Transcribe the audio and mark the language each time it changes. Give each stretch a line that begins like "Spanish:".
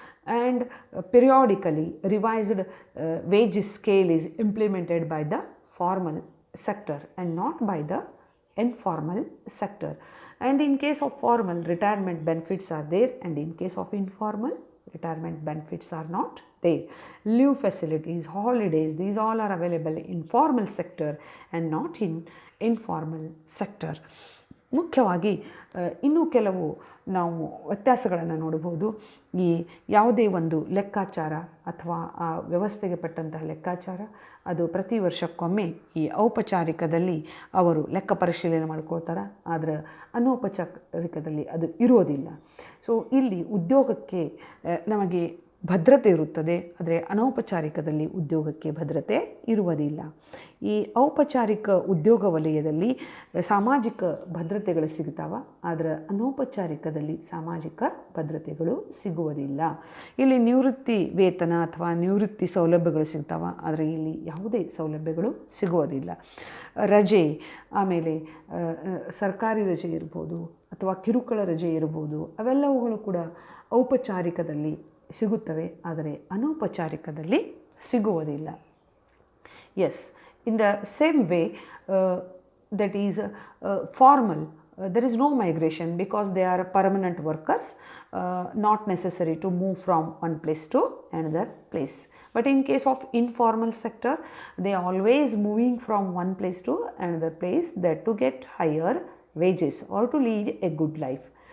English: And periodically revised wage scale is implemented by the formal sector and not by the informal sector. And in case of formal, retirement benefits are there, and in case of informal, retirement benefits are not there. Leave facilities, holidays, these all are available in formal sector and not in informal sector.
Kannada: ಮುಖ್ಯವಾಗಿ ಇನ್ನೂ ಕೆಲವು ನಾವು ವ್ಯತ್ಯಾಸಗಳನ್ನು ನೋಡಬಹುದು. ಈ ಯಾವುದೇ ಒಂದು ಲೆಕ್ಕಾಚಾರ ಅಥವಾ ಆ ವ್ಯವಸ್ಥೆಗೆ ಪಟ್ಟಂತಹ ಲೆಕ್ಕಾಚಾರ ಅದು ಪ್ರತಿ ವರ್ಷಕ್ಕೊಮ್ಮೆ ಈ ಔಪಚಾರಿಕದಲ್ಲಿ ಅವರು ಲೆಕ್ಕ ಪರಿಶೀಲನೆ ಮಾಡ್ಕೊಳ್ತಾರೆ, ಆದರೆ ಅನೌಪಚಾರಿಕದಲ್ಲಿ ಅದು ಇರೋದಿಲ್ಲ. ಸೊ ಇಲ್ಲಿ ಉದ್ಯೋಗಕ್ಕೆ ನಮಗೆ ಭದ್ರತೆ ಇರುತ್ತದೆ, ಆದರೆ ಅನೌಪಚಾರಿಕದಲ್ಲಿ ಉದ್ಯೋಗಕ್ಕೆ ಭದ್ರತೆ ಇರುವುದಿಲ್ಲ. ಈ ಔಪಚಾರಿಕ ಉದ್ಯೋಗ ವಲಯದಲ್ಲಿ ಸಾಮಾಜಿಕ ಭದ್ರತೆಗಳು ಸಿಗ್ತಾವ, ಆದರೆ ಅನೌಪಚಾರಿಕದಲ್ಲಿ ಸಾಮಾಜಿಕ ಭದ್ರತೆಗಳು ಸಿಗುವುದಿಲ್ಲ. ಇಲ್ಲಿ ನಿವೃತ್ತಿ ವೇತನ ಅಥವಾ ನಿವೃತ್ತಿ ಸೌಲಭ್ಯಗಳು ಸಿಗ್ತಾವ, ಆದರೆ ಇಲ್ಲಿ ಯಾವುದೇ ಸೌಲಭ್ಯಗಳು ಸಿಗುವುದಿಲ್ಲ. ರಜೆ, ಆಮೇಲೆ ಸರ್ಕಾರಿ ರಜೆ ಇರ್ಬೋದು ಅಥವಾ ಕಿರುಕುಳ ರಜೆ ಇರ್ಬೋದು, ಅವೆಲ್ಲವುಗಳು ಕೂಡ ಔಪಚಾರಿಕದಲ್ಲಿ ಸಿಗುತ್ತವೆ, ಆದರೆ ಅನೌಪಚಾರಿಕದಲ್ಲಿ ಸಿಗುವುದಿಲ್ಲ.
English: Yes, in the same way, that is formal, there is no migration because they are permanent workers, not necessary to move from one place to another place. But in case of informal sector, they are always moving from one place to another place, that to get higher wages or to lead a good life.